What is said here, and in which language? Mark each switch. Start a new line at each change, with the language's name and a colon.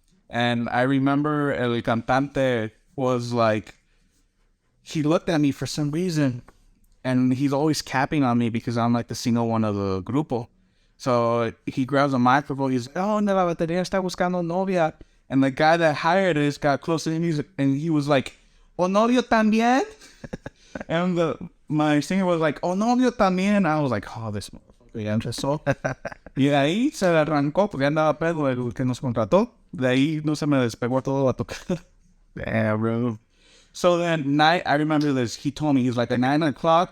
English: And I remember
Spanish: el cantante
English: was like, he looked at me for some reason, and he's always capping on me because I'm like the single one of the grupo. So he grabs a microphone, he's like, oh, no,
Spanish: la batería está buscando novia.
English: And the guy that hired us got close to him, and he was like, oh,
Spanish: novio también?
English: And my singer was like, oh, novio también. I was like, oh, this motherfucker.
Spanish: Y ya empezó. Y de ahí se arrancó porque andaba pedo el que nos contrató. De ahí no se me despegó todo a tocar.
English: Damn, bro. So then night, I remember this. He told me, he's like, at 9 o'clock,